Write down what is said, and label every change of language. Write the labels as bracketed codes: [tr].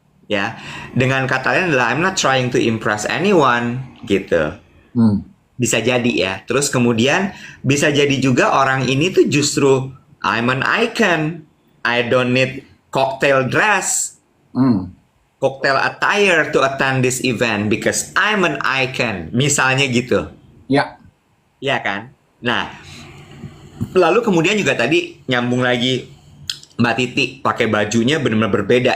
[id] Ya, dengan kata lain adalah [en] I'm not trying to impress anyone [id] gitu. Bisa jadi ya. Terus kemudian bisa jadi juga orang ini tuh justru [en] I'm an icon. I don't need cocktail dress, cocktail attire to attend this event because I'm an icon. [id] Misalnya gitu. Ya. Ya kan? Nah, lalu kemudian juga tadi nyambung lagi, Mbak Titi pakai bajunya benar-benar berbeda.